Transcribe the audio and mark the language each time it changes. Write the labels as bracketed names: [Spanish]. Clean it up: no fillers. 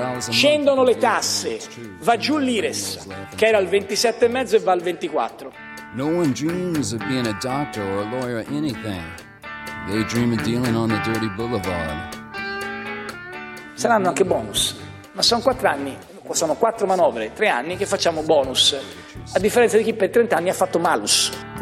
[Italian] Scendono le tasse, va giù l'IRES, che era al 27,5 e va al 24. [English] No one dreams of being a doctor or a lawyer or anything. They dream of dealing on the dirty boulevard. [Italian] Saranno anche bonus, ma sono 4 anni, sono 4 manovre, 3 anni che facciamo bonus, a differenza di chi per 30 anni ha fatto malus.